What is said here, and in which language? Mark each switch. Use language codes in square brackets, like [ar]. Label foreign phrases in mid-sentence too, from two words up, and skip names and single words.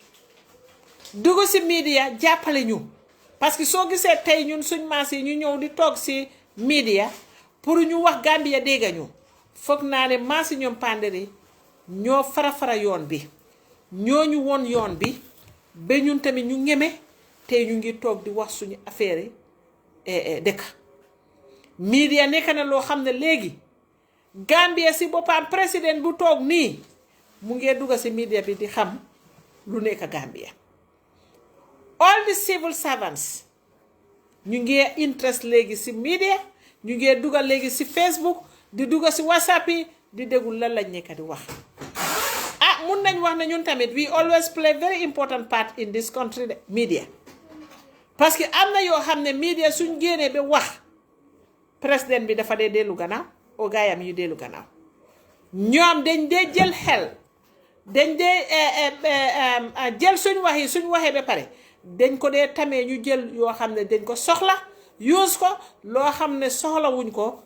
[wo] dugg si media jàppale ñu [fr] parce que [wo] soo gisee tey ñun suñ maas yi ñu ñëw di toog si media pour ñu wax Gambia dégg ñu foog naa ne maas yi ñoom Panderi ñoo fara yoon bi ñoo ñu woon yoon bi ba ñun tamit ñu ñeme tey ñu ngi toog di wax suñu affaire yi dëkk media nekk na loo xam ne léegi Gambia si boppam président bu toog nii mu ngee dugga si media bi di xam lu nekk Gambia [en] all the civil servants [wo] ñu ngee interest léegi si media ñu ngee dugga léegi si Facebook di dugga si WhatsApp yi di déglu lan lañ nekk di wax mun nañ wax ne ñun tamit [en] we always play very important part in this country [wo] de media [fr] parce que [wo] am na yoo xam ne media suñ génnee ba wax président bi dafa dee dellu gannaaw o gaayam yu dellu gannaaw ñoom dañ dee jël xel dañ dee jël suñ waxee ba pare dañ ko dee tamee ñu jël yoo xam ne dañ ko soxla use ko loo xam ne soxla wuñ ko